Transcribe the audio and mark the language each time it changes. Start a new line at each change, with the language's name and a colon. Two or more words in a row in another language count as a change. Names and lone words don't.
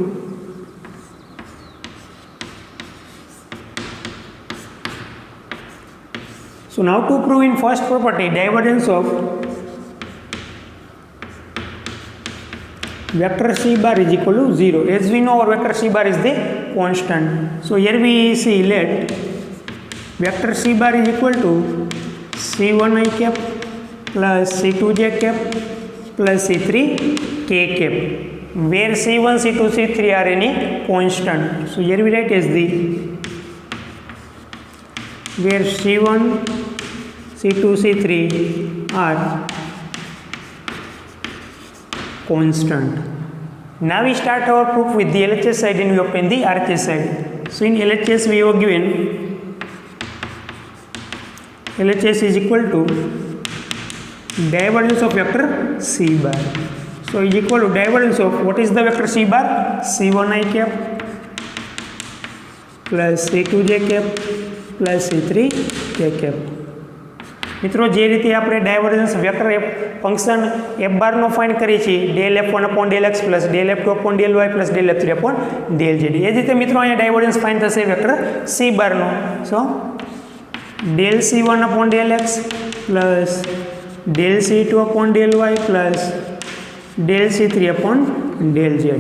English: So now to prove in first property divergence of vector c bar is equal to 0. As we know our vector c bar is the constant. So here we see let vector c bar is equal to c1i cap plus c2j cap plus c3k cap, where c1, c2, c3 are any constant. So here we write as the where c1, c2, c3 are constant. Now we start our proof with the LHS side and we obtain the RHS side. So in LHS we have given LHS is equal to divergence of vector c bar. So is equal to divergence of what is the vector c bar? c1i cap plus c2j cap plus c3k cap.
Gujarati: મિત્રો જે રીતે આપણે
English: divergence vector function F bar find
Gujarati: કરીએ છીએ
English: del f1 upon del x plus del f2 upon del y plus del f3 upon del z.
Gujarati: એ જ રીતે મિત્રો અહીંયા
English: divergence find
Gujarati: થશે
English: vector c bar. so del c1 upon del x plus del c2 upon del y plus del c3 upon del z.